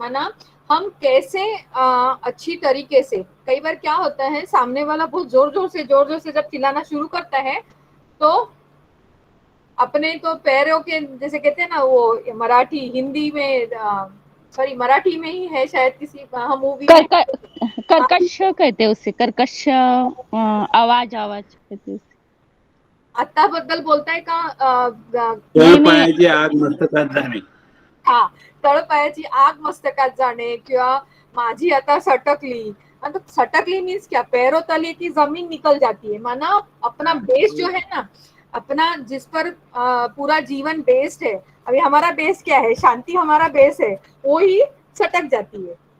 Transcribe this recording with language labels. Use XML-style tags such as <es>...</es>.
<hi>माना हम कैसे अच्छी तरीके से, कई बार क्या होता है सामने वाला बहुत जोर जोर से जब चिल्लाना शुरू करता है तो अपने तो पैरों के, जैसे कहते हैं ना वो मराठी हिंदी में, सॉरी मराठी में ही है शायद किसी मूवी में, कर्कश कहते हैं उससे, कर्कश आवाज कहते हैं उससे।</hi> <mr>आत्ताबद्दल बोलताय का तळपायाची आग मस्तकात जाणे. हा, तळपायाची आग मस्तकात जाणे, किंवा माझी आता सटकली,</mr> <hi>मतलब सटकली मीन्स क्या, पैरों तले की जमीन निकल जाती है, माना अपना बेस जो है ना, अपना जिस पर पूरा जीवन बेस्ड है, अभी हमारा बेस क्या है, शांति हमारा बेस है, वो ही सटक जाती है।</hi>